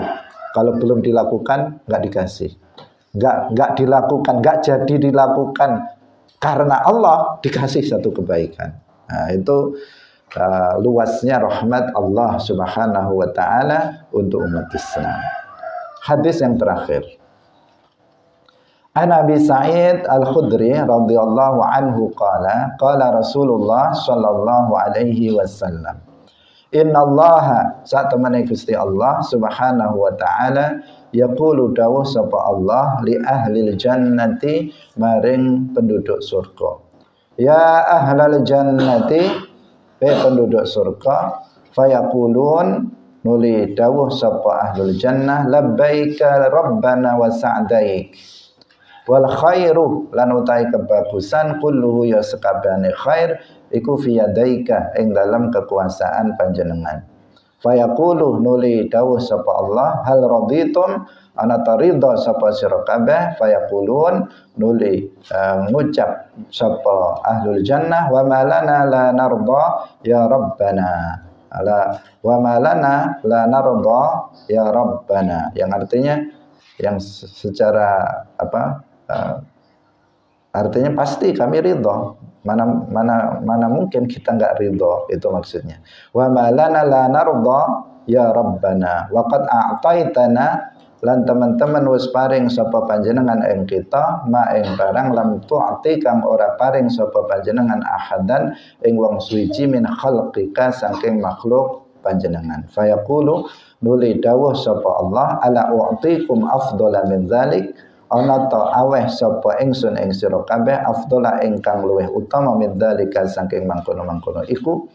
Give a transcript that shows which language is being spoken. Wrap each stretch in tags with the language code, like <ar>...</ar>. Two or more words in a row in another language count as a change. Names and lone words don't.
<id>Kalau belum dilakukan, nggak dikasih. Nggak dilakukan, nggak jadi dilakukan. Karena Allah dikasih satu kebaikan. Nah, itu luasnya rahmat Allah</id> <ar>سبحانه وتعالى</ar> <id>untuk umat Islam. Hadis yang terakhir.</id> <ar>عن أبي سعيد الخدري رضي الله عنه قال رسول الله صلى الله عليه وسلم إن الله</ar> <jv>satamane Gusti Allah</jv> <ar>سبحانه وتعالى يقول</ar> <jv>dawuh sapa Allah</jv> <ar>لأهل الجنة</ar> <jv>maring penduduk surga.</jv> <ar>يا أهل الجنة,</ar> <id>penduduk surga,</id> <jv>fayaqulun nuli dawuh sapa</jv> <ar>أهل الجنة لبيك ربنا وسعديك والخير</ar> <jv>lan utai kebagusan kulluhu ya sekabehane khair iku</jv> <ar>في يديك</ar> <jv>ing dalam kekuasaan panjenengan. Fayaqulu nuli dawuh sapa Allah</jv> <ar>هل رضيتم</ar> <jv>ana taridha sapa sira kabeh.</jv> <ar>Fayaqulun</ar> <jv>nuli ngucap sapa</jv> <ar>أهل الجنة وما لنا لا نرضى يا ربنا. ألا وما لنا لا نرضى يا ربنا,</ar> <id>yang artinya yang secara artinya pasti kami ridho. Mana mungkin kita enggak ridho, itu maksudnya.</id> <ar>وما لنا لا نرضى يا ربنا وقد أعطيتنا</ar> <jv>lan teman-teman wis paring sapa panjenengan ing kita ma ing barang</jv> <ar>لم تعط</ar> <jv>kang ora paring sapa panjenengan ahadan ing wong suci</jv> <ar>من خلقك</ar> <jv>saking makhluk panjenengan. Fayaqulu nuli dawuh sapa Allah</jv> <ar>ألا أعطيكم أفضل من ذلك,</ar> <jv>ana ta aweh sapa ingsun ing sira kabeh afdhala ingkang luwih utama</jv> <ar>من ذلك</ar> <jv>saking mangkono-mangkono iku.</jv>